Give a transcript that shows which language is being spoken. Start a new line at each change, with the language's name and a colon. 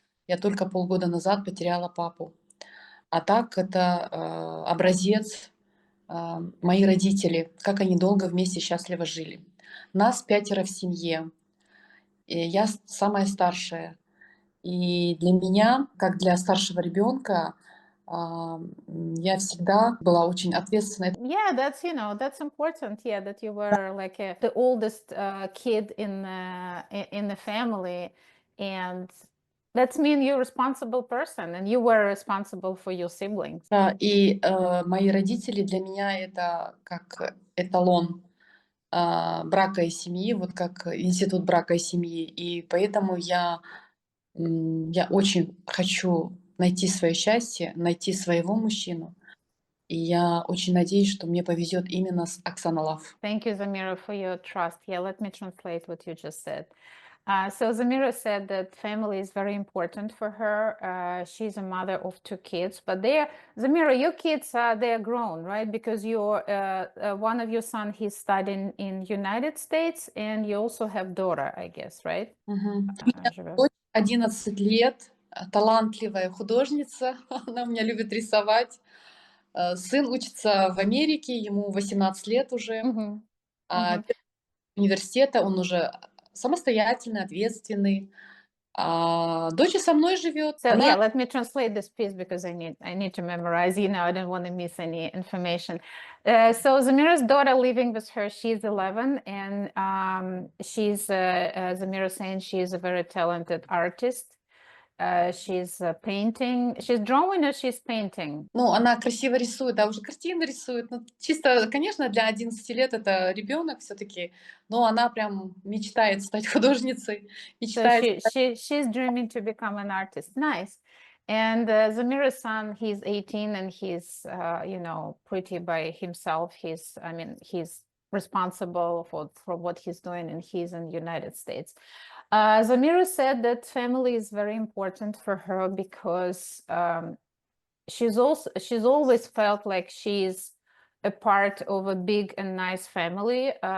Russian: Я только полгода назад потеряла папу. А так это образец, мои родители, как они долго вместе счастливо жили. Нас 5 в семье. И я самая старшая. И для меня, как для старшего ребенка, я всегда была очень ответственной.
English: Yeah, that's important. Yeah, that you were like the oldest kid in the family, and that's mean you're a responsible person, and you were responsible for your siblings.
Russian: И мои родители для меня это как эталон брака и семьи, вот как институт брака и семьи. И поэтому я очень хочу найти свое счастье, найти своего мужчину. И я очень надеюсь, что мне повезет именно с Оксана Лав.
English: Thank you, Zamira, for your trust. Yeah, let me translate what you just said. So Zamira said that family is very important for her. She's a mother of 2 kids, but Zamira, your kids, they're grown, right? Because one of your son, he's studying in United States, and you also have daughter, I guess, right?
Russian: Мгм. У меня Живет. дочь 11 лет, талантливая художница, она у меня любит рисовать. Сын учится в Америке, ему 18 лет уже. Мгм. А Мгм. первый университета, он уже самостоятельный, ответственный. Дочь со мной живет.
English: So
Russian: Она
English: yeah, let me translate this piece because I need to memorize. I don't want to miss any information. So Zamira's daughter living with her, she's 11, and Zamira saying she's a very talented artist. She's painting. She's drawing or she's painting.
Russian: Ну, она красиво рисует, да, уже картины рисует. Ну, чисто, конечно, для 11 лет это ребенок все-таки, но она прям мечтает стать художницей,
English: So
Russian: мечтает.
English: she's dreaming to become an artist. Nice. And Zamira's son, he's 18 and he's pretty by himself. He's responsible for what he's doing, and he's in the United States. Zamira said that family is very important for her because she's always felt like she's a part of a big and nice family.